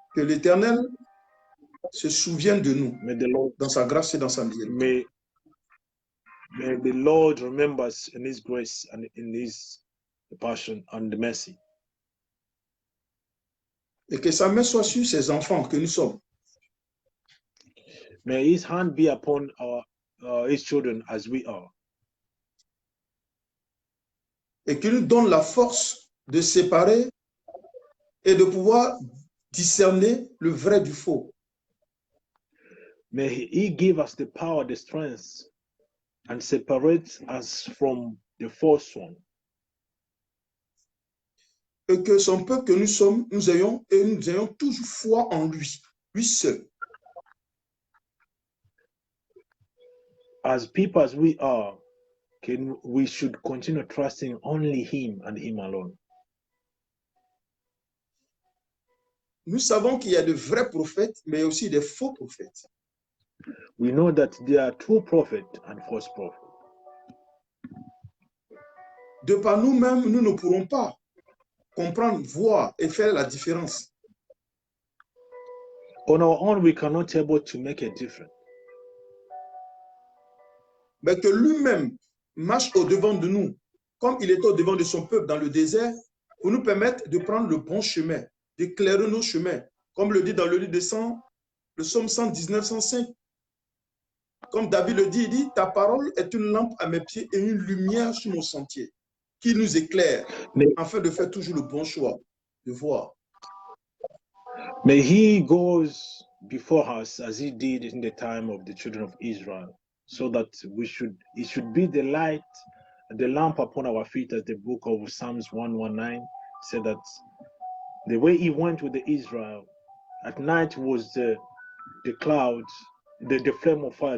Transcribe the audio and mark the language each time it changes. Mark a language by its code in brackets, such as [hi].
[fr] que l'Éternel se souvienne de nous [en] May the Lord, [fr] dans sa grâce et dans sa miséricorde. [en] may the Lord remember us in His grace and in His passion and mercy. [fr] Et que sa main soit sur ses enfants que nous sommes. [en] May His hand be upon His children as we are. [fr] Et qu'il nous donne la force de séparer et de pouvoir discerner le vrai du faux. [en] May He give us the power, the strength, and separate us from the false one. [fr] Et que son peuple que nous sommes, nous ayons toujours foi en lui, lui seul. [en] As people as we are, we should continue trusting only Him and Him alone. [fr] Nous savons qu'il y a de vrais prophètes, mais aussi des faux prophètes. [en] We know that there are true prophets and false prophets. [fr] De par nous-mêmes, nous ne pourrons pas comprendre, voir et faire la différence. [en] On our own, we cannot able to make a difference. [fr] Mais que lui-même marche au-devant de nous, comme il est au-devant de son peuple dans le désert, pour nous permettre de prendre le bon chemin, d'éclairer nos chemins, comme le dit dans le livre de le psaume 119, 105. Comme David le dit, il dit, ta parole est une lampe à mes pieds et une lumière sur mon sentier, qui nous éclaire, afin de faire toujours le bon choix, de voir. [en] May He goes before us as He did in the time of the children of Israel, so that He should be the light, the lamp upon our feet, as the book of Psalms 119 said that the way He went with the Israel at night was the clouds, the flame of fire.